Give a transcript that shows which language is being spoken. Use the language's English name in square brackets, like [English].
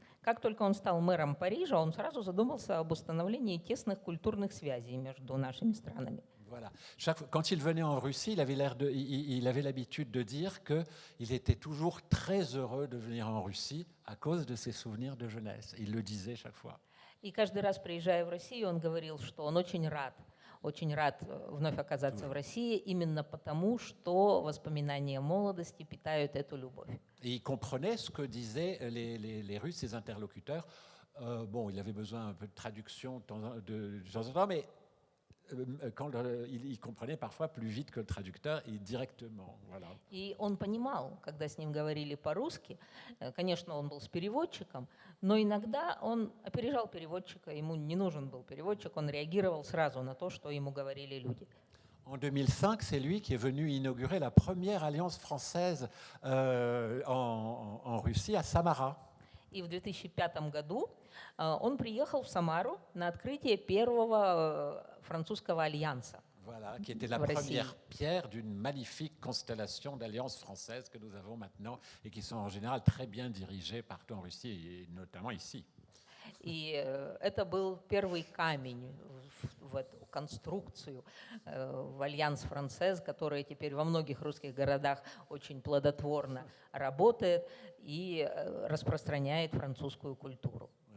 [Russian] Как только он стал мэром Парижа, он сразу задумался об установлении тесных культурных связей между нашими странами. [French] Voilà. Quand il venait en Russie, il avait l'habitude de dire qu'il était toujours très heureux de venir en Russie à cause de ses souvenirs de jeunesse. Il le disait chaque fois. [Russian] И каждый раз, приезжая в Россию, он говорил, что он очень рад вновь оказаться в России, именно потому, что воспоминания молодости питают эту любовь. [French] Et il comprenait ce que disaient les Russes, ses interlocuteurs. Bon, il avait besoin un peu de traduction de temps en temps, mais quand il comprenait parfois plus vite que le traducteur et directement. Voilà. [Russian] И он понимал, когда с ним говорили по-русски, конечно, он был с переводчиком, но иногда он опережал переводчика, ему не нужен был переводчик, он реагировал сразу на то, что ему говорили люди. [French] En 2005, c'est lui qui est venu inaugurer la première alliance française en Russie, à Samara. [Russian] И в 2005 году он приехал в Самару на открытие первого французского альянса. [French] Voilà, qui était la première pierre d'une magnifique constellation d'alliances françaises que nous avons maintenant et qui sont en général très bien dirigées partout en Russie et notamment ici. [Russian] И это был первый камень в эту конструкцию, в Альянс Франсез, который теперь во многих русских городах очень плодотворно работает и распространяет французскую культуру.